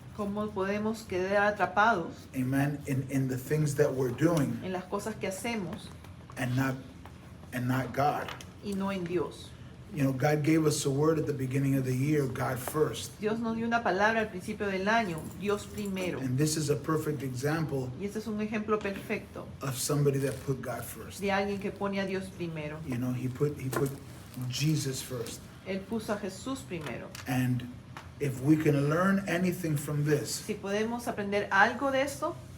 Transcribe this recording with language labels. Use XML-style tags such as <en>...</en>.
<es>Cómo podemos quedar atrapados</es> <en>amen, in the things that we're doing</en> <es>en las cosas que hacemos</es> <en>and not God.</en> <es>y no en Dios.</es> <en>God gave us a word at the beginning of the year, God first.</en> <es>Dios nos dio una palabra al principio del año, Dios primero.</es> <en>And this is a perfect example</en> <es>Y este es un ejemplo perfecto</es> <en>of somebody that put God first.</en> <es>de alguien que pone a Dios primero.</es> <en>He put Jesus first.</en> <es>Él puso a Jesús primero.</es> <en>And if we can learn anything from this,</en> <es>Si podemos aprender algo de esto,</es>